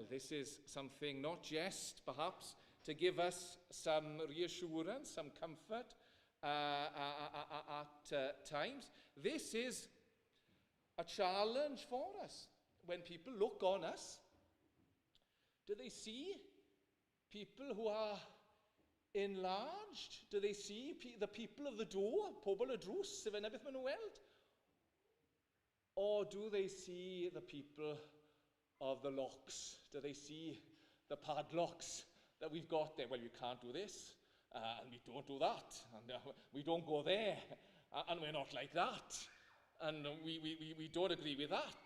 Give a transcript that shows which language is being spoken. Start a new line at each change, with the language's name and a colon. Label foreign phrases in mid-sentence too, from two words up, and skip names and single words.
English: This is something not just, perhaps, to give us some reassurance, some comfort at times. This is a challenge for us. When people look on us, do they see people who are enlarged? Do they see the people of the door,
Welsh: pobl y drws, sef yna beth maen nhw weld?
English: Or do they see the people of the locks? Do they see the padlocks that we've got there? Well, we can't do this, and we don't do that, and we don't go there, and we're not like that, and we don't agree with that.